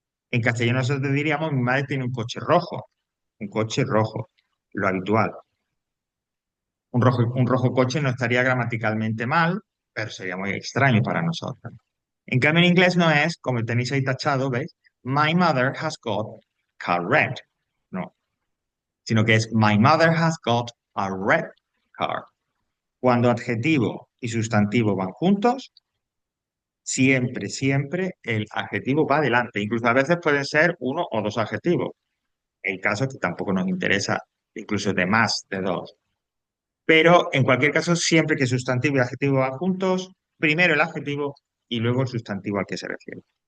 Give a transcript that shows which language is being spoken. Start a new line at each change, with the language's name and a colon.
Spanish: En castellano nosotros diríamos, mi madre tiene un coche rojo, lo habitual. Un rojo coche no estaría gramaticalmente mal, pero sería muy extraño para nosotros. En cambio, en inglés no es, como tenéis ahí tachado, ¿veis?
English: My mother has got car red.
Spanish: No, sino que es
English: My mother has got a red car.
Spanish: Cuando adjetivo y sustantivo van juntos, siempre, siempre el adjetivo va adelante. Incluso a veces pueden ser uno o dos adjetivos. El caso es que tampoco nos interesa, incluso de más de dos. Pero en cualquier caso, siempre que sustantivo y adjetivo van juntos, primero el adjetivo y luego el sustantivo al que se refiere.